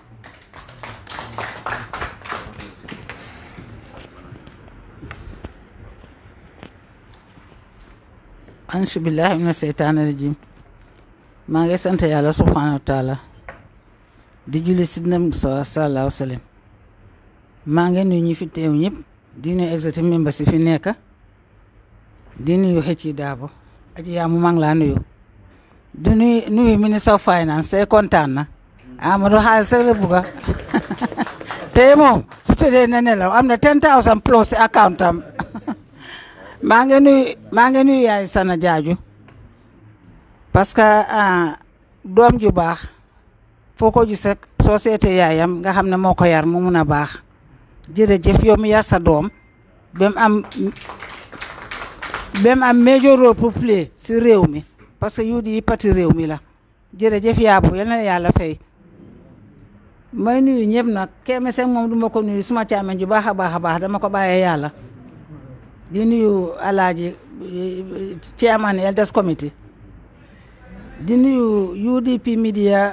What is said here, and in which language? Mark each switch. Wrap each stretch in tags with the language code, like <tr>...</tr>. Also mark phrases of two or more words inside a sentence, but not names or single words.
<ar>أعوذ بالله من الشيطان الرجيم</ar> <wo>maa ngi sant yàlla</wo> <ar>سبحانه وتعالى</ar> <wo>di julli si Nabi</wo> <ar>صلى الله عليه وسلم</ar> <wo>maa ngi nuyu ñi fi teew ñëpp di nuyu</wo> <en>executive members</en> <wo>yi fi nekk di nuyu HE Darboe Aji Yaamu maa ngi laa nuyu di nuyu ministre</wo> <en>of finance</en> <wo>tey kontaan na Amadou xaalis rek la bugga tey moom su tëddee ne nelaw am na 10,000 plus si account am maa ngi nuyu yaay Sana Jaaju</wo> <fr>parce que</fr> <wo>doom ju baax foo ko gis rek soo seetee yaayam nga xam ne moo ko yar mu mun a baax jërëjëf yow mi yar sa doom bem am</wo> <en>major role</en> <wo>pour play si réew mi</wo> <fr>parce que</fr> <wo>UDP parti réew mi la jërëjëf Yaabu yal na yàlla fay may nuyu ñëpp nag Keme Seng moom duma ko nuyu suma càmmeñ ju baax a baax dama ko bàyyee yàlla di nuyu Alaaji chairman Elders Committee di nuyu UDP Media</wo>